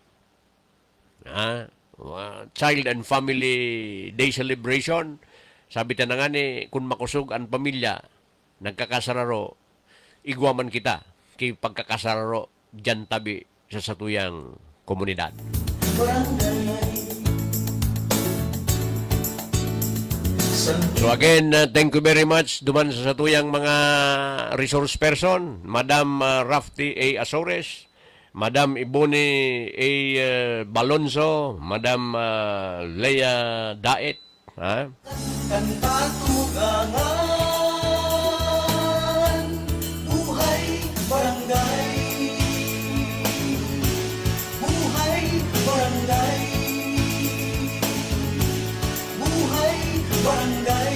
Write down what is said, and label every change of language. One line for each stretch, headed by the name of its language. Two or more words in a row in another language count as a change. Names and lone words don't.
Bikol: Child and Family Day Celebration, sabi ta na nga ni, kung makusog ang pamilya, nagkakasararo, igwaman kita kay pagkakasararo dyan tabi sa satuyang komunidad. So again,
English: thank you very much
Bikol: duman sa satuyang mga
English: resource person,
Bikol: Madam Rafty A. Azores, Madam Ibone A. Balonzo, Madam Leah Daet. Kantatugangan, buhay barangay, buhay barangay, buhay barangay.